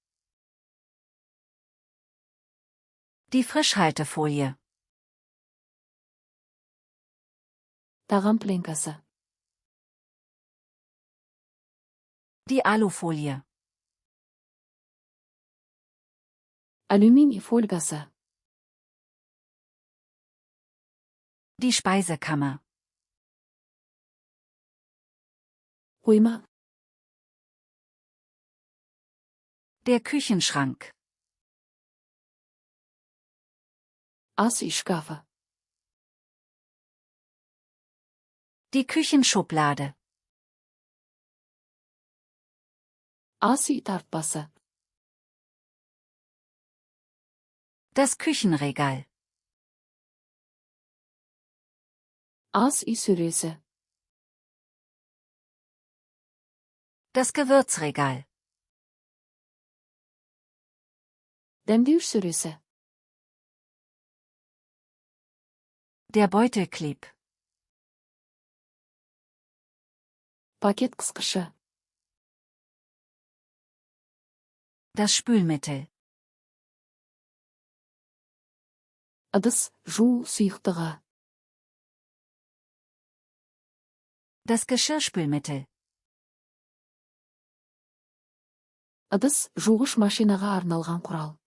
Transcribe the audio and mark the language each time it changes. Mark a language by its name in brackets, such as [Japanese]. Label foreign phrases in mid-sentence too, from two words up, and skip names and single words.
[German] Die Frischhaltefolie. [Kazakh] Тағам пленкасы. [German] Die Alufolie. [Kazakh] Алюминий фольгасы. [German] Die Speisekammer. [Kazakh] Қойма. [German] Der Küchenschrank. [Kazakh] Ас үй шкафы. [German] Die Küchenschublade. [Kazakh] Ас үй тартпасы. [German] Das Küchenregal. [Kazakh] Ас үй сөресі. [German] Das Gewürzregal. [Kazakh] Дәмдеуіш сөресі. [German] Der Beutelkleb. [Kazakh] Пакет қысқышы. [German] Das Spülmittel. [Kazakh] Ыдыс жуу сұйықтығы. [German] Das Geschirrspülmittel. [Kazakh] Ыдыс жуғыш машинаға арналған құрал.